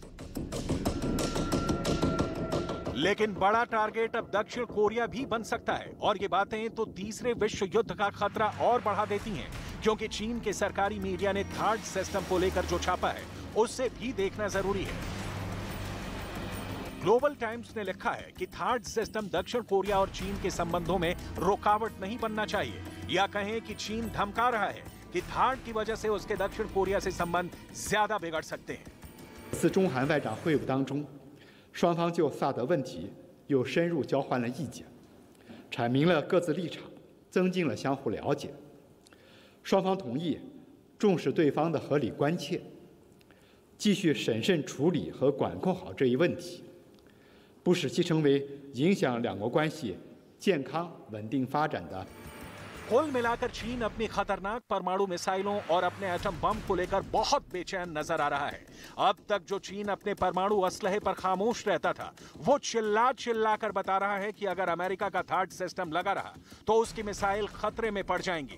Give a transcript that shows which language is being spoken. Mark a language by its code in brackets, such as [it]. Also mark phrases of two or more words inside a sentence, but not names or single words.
[hi] लेकिन बड़ा टारगेट अब दक्षिण कोरिया भी बन सकता है, और ये बातें तो तीसरे विश्व युद्ध का खतरा और बढ़ा देती हैं, क्योंकि चीन के सरकारी मीडिया ने थाड सिस्टम को लेकर जो छापा है उससे भी देखना जरूरी है। ग्लोबल टाइम्स ने लिखा है कि थाड सिस्टम दक्षिण कोरिया और चीन के संबंधों में रुकावट नहीं बनना चाहिए, या कहें कि चीन धमका रहा है कि थाड की वजह से उसके दक्षिण कोरिया से संबंध ज्यादा बिगड़ सकते हैं। [zh] 此中韩外长会晤当中，双方就萨德问题又深入交换了意见，阐明了各自立场，增进了相互了解。双方同意重视对方的合理关切，继续审慎处理和管控好这一问题，不使其成为影响两国关系健康稳定发展的。 [hi] कुल मिलाकर चीन अपनी खतरनाक परमाणु मिसाइलों और अपने [en] atom bomb [hi] को लेकर बहुत बेचैन नजर आ रहा है। अब तक जो चीन अपने परमाणु असलहे पर खामोश रहता था, वो चिल्ला कर बता रहा है कि अगर अमेरिका का थाड सिस्टम लगा रहा तो उसकी मिसाइल खतरे में पड़ जाएंगी।